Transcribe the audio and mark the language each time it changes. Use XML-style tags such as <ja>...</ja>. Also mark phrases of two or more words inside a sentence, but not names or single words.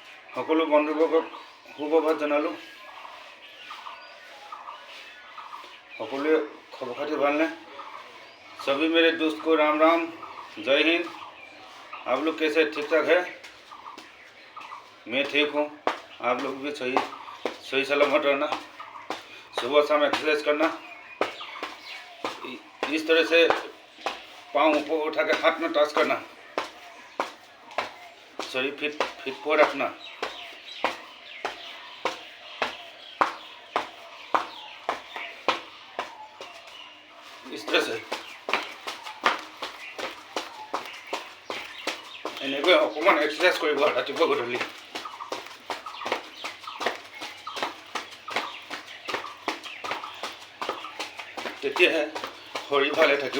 <as>সকলো বন্ধুবৰ্গক সুপ্ৰভাত জনালোঁ। সকলোৱে খবৰ খাতি ভালনে?</as> <hi>सभी मेरे दोस्त को राम राम, जय हिंद। आप लोग कैसे? ठीक ठाक है? मैं ठीक हूँ। आप लोग भी सही सलामत रहना। सुबह शाम एक्सरसाइज करना। इस तरह से पाँव ऊपर उठा के हाथ में टच करना। शरीर फिट पर रखना। इस तरह से</hi> <as>এনেকৈ অকণমান এক্সাৰচাইজ কৰিব ৰাতিপুৱা গধূলি। তেতিয়াহে শৰীৰ ভালে থাকিব।</as>